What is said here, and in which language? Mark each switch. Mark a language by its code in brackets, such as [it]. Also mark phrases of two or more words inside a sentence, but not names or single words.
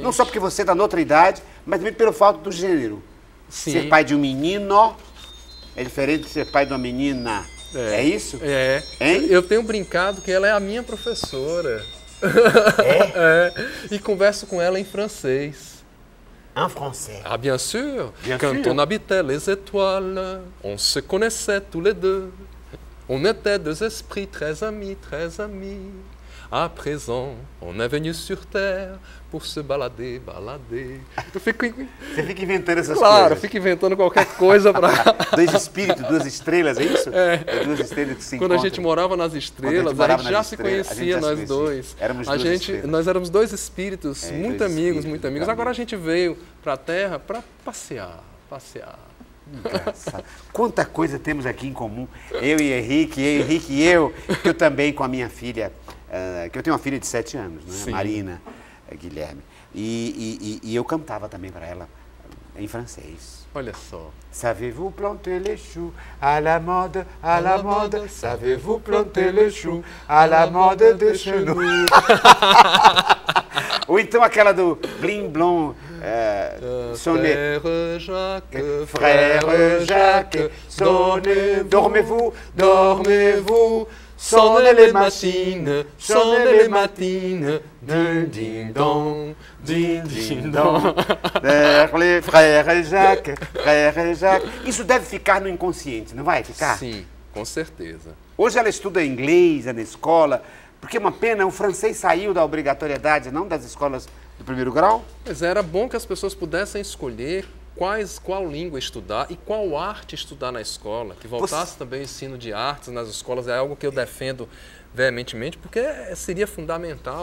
[pt] Não só porque você está noutra idade, mas também pelo fato do gênero. Sim. Ser pai de um menino é diferente de ser pai de uma menina. É isso? É. Hein? Eu tenho brincado que ela é a minha professora. É? E converso com ela em francês. [fr] En français. Ah, bien sûr. Bien Quand sûr. on habitait les étoiles, on se connaissait tous les deux. On était deux esprits très amis, très amis. À présent, on est venu sur Terre pour se balader. [pt] Eu fico... Você fica inventando essas Claro, eu coisas. fico inventando qualquer coisa para... Dois espíritos, duas estrelas, é isso? É duas estrelas que se Quando a encontram. gente morava nas estrelas, morava a gente já nas se estrelas, a gente conhecia, já se nós conhecia. dois. Éramos duas estrelas. Nós éramos dois espíritos, muito dois amigos, espíritos, muito amigos. Agora a gente veio para a Terra para passear. Engraçado. Quanta coisa temos aqui em comum. Eu e Henrique e eu, que eu também com a minha filha, que eu tenho uma filha de 7 anos, né? Sim. Marina Guilherme. E eu cantava também para ela em francês. Olha só. [fr] Savez-vous planter les choux à la mode, savez-vous planter les choux à la mode de chez nous? [pt] Ou então aquela do [fr] Blim Blom, Frère Jacques, dormez-vous, sonnez les matines, ding dong, ding dong. Frère Jacques. [pt] Isso deve ficar no inconsciente, não vai ficar? Sim. Com certeza. Hoje ela estuda inglês na escola, porque é uma pena, o francês saiu da obrigatoriedade, não das escolas do primeiro grau? Mas era bom que as pessoas pudessem escolher qual língua estudar e qual arte estudar na escola, que voltasse também o ensino de artes nas escolas, é algo que eu defendo veementemente, porque seria fundamental.